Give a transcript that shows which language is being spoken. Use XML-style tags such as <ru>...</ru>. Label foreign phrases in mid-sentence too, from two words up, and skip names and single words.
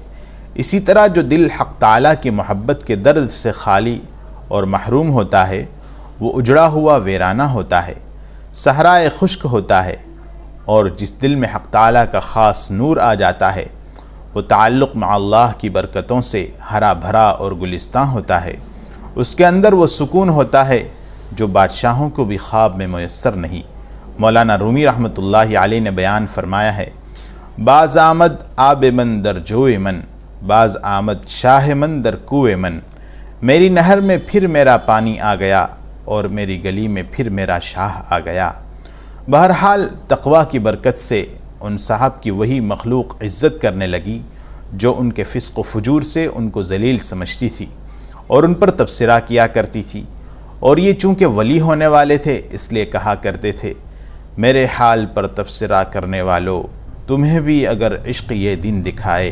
<ur>اسی طرح جو دل حق تعالیٰ کی محبت کے درد سے خالی اور محروم ہوتا ہے وہ اجڑا ہوا ویرانہ ہوتا ہے، صحرائے خشک ہوتا ہے، اور جس دل میں حق تعالیٰ کا خاص نور آ جاتا ہے وہ تعلق مع اللہ کی برکتوں سے ہرا بھرا اور گلستاں ہوتا ہے۔ اس کے اندر وہ سکون ہوتا ہے جو بادشاہوں کو بھی خواب میں میسر نہیں۔ مولانا رومی رحمۃ اللہ علیہ نے بیان فرمایا ہے:</ur> <fa>باز آمد آب من در جوئے من، باز آمد شاہ من در کوئے من۔</fa> <ur>میری نہر میں پھر میرا پانی آ گیا اور میری گلی میں پھر میرا شاہ آ گیا۔ بہرحال تقوی کی برکت سے ان صاحب کی وہی مخلوق عزت کرنے لگی جو ان کے فسق و فجور سے ان کو ذلیل سمجھتی تھی اور ان پر تبصرہ کیا کرتی تھی، اور یہ چونکہ ولی ہونے والے تھے اس لیے کہا کرتے تھے: میرے حال پر تبصرہ کرنے والو، تمہیں بھی اگر عشق یہ دن دکھائے۔</ur>